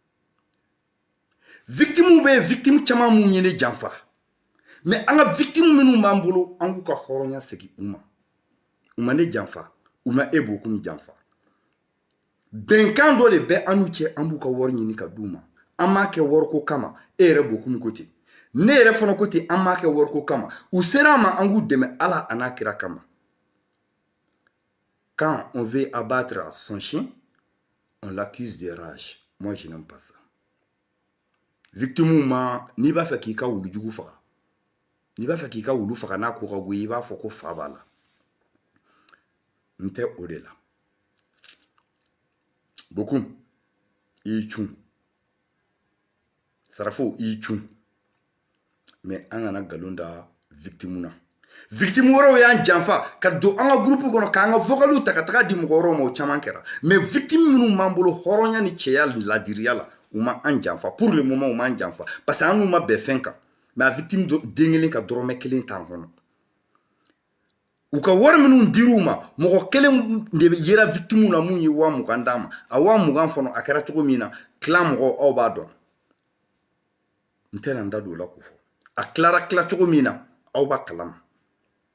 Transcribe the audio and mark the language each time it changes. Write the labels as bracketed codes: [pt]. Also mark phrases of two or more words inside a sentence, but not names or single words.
[bm] victime bɛ victime caman mun ye ne janfa mais an ka victime minnu b'an bolo an k'u ka hɔrɔnya segin u ma ne janfa u ma e bokum janfa bɛnkan dɔ de bɛ an n'u cɛ an b'u ka wari ɲini ka d'u ma an m'a kɛ wariko kama e yɛrɛ bokum ko ten ne yɛrɛ fana ko ten an m'a kɛ wariko kama u sera an ma an k'u dɛmɛ ala a n'a kira kama [fr] quand on veut abattre son chien on l'accuse de rage moi je n'aime pas ça [bm] victime ma n'i b'a fɛ k'i ka wulujugu faga n'i b'a fɛ k'i ka wulu faga n'a ko ka go i b'a fɔ ko fa b'a la n tɛ o de la bokum i y'i cun sarafo i y'i cun mais an kana nkalon da victime na victime wɛrɛw y'an janfa ka don an ka groupe kɔnɔ k'an ka vocaliw ta ka taga di mɔgɔ wɛrɛw ma o caman kɛra mais victime minnu b'an bolo hɔrɔnya ni cɛya ladiriya la u ma an janfa [fr] pour le moment [bm] u m'an janfa parce que an n'u ma bɛn fɛn kan mais a victime den kelen ka dɔrɔmɛ kelen t'an kɔnɔ u ka wari minnu dir'u ma mɔgɔ kelen de yera victime na mun ye 20,000 d'a ma a 20,000 fɔlɔ a kɛra cogo min na clan mɔgɔ aw b'a dɔn n tɛna n da don o la k'o fɔ a tilara tila cogo min na aw b'a kalama